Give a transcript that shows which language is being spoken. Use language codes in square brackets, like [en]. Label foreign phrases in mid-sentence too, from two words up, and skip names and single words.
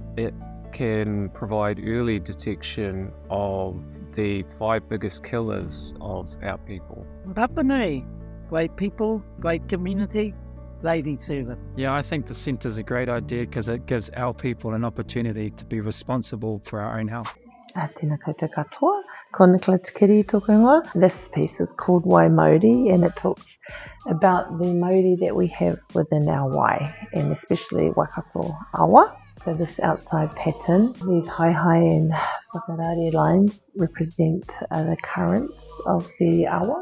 [en] It can provide early detection of the 5 biggest killers of our people. Papanui, great people, great community, lady servant. Yeah, I think the centre's a great idea because it gives our people an opportunity to be responsible for our own health. [mi] Tēnā koutou katoa, ko Nicola Te Kiri tōku ingoa. [en] This piece is called Wai Mauri, and it talks about the Mauri that we have within our wai, and especially Waikato awa. So this outside pattern, these high and whakarari lines represent the currents of the awa.